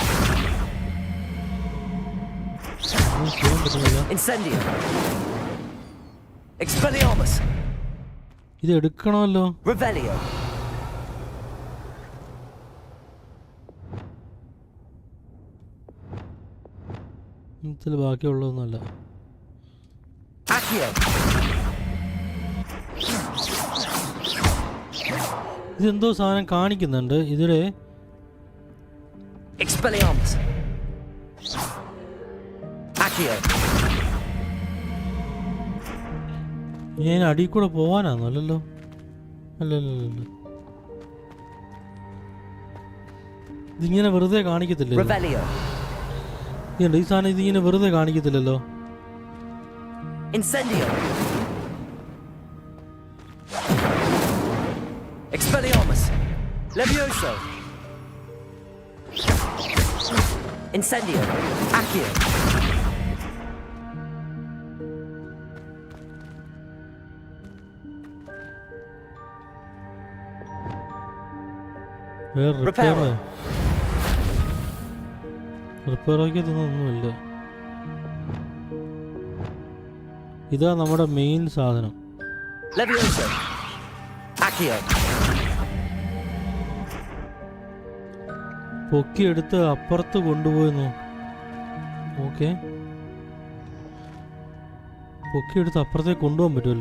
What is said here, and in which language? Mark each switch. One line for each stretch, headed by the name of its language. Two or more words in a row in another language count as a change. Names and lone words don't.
Latin: Incendio. Expelliarmus.
Malayalam: ഇത് എടുക്കണമല്ലോ.
Latin: Revelio.
Malayalam: ഇതിൽ ബാക്കിയുള്ളതൊന്നുമല്ല.
Latin: Accio.
Malayalam: ഇതെന്തോ സാധനം കാണിക്കുന്നുണ്ട് ഇതിടെ.
Latin: Expelliarmus. Accio.
Malayalam: ഞാൻ അടിയിൽ കൂടെ പോവാനാണോ? അല്ലല്ലോ, അല്ലല്ലോ, ഇതിങ്ങനെ വെറുതെ കാണിക്കത്തില്ലല്ലോ. ഈ സാധനം ഇതിങ്ങനെ വെറുതെ കാണിക്കത്തില്ലല്ലോ.
Latin: Incendio. Expelliarmus. Levioso. Incendio. Accio.
Malayalam: റിപ്പയറാക്കി ഇതൊന്നുമില്ല. ഇതാ നമ്മുടെ മെയിൻ സാധനം.
Latin: Levioso. Accio.
Malayalam: പൊക്കിയെടുത്ത് അപ്പുറത്ത് കൊണ്ടുപോയെന്നു. ഓക്കെ, പൊക്കിയെടുത്ത് അപ്പുറത്തേക്ക് കൊണ്ടുപോകാൻ പറ്റുമല്ലേ?